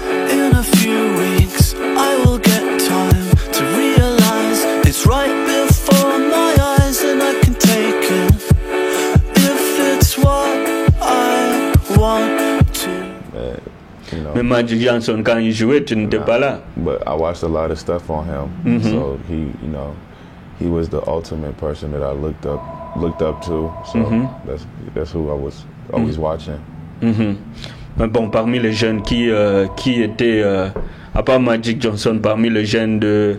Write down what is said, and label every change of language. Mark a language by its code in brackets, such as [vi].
[en] In a few weeks, I will get time to realize it's right before my eyes, and I can take it if it's what I want to. You know, [fr] Mais Magic Johnson, quand il jouait, tu n'étais pas là. [en] But I watched a lot of stuff on him, so he was the ultimate person that I looked up to. So that's who I was always watching. [fr] Mais bon, parmi les jeunes qui étaient, à part Magic Johnson, parmi les jeunes de...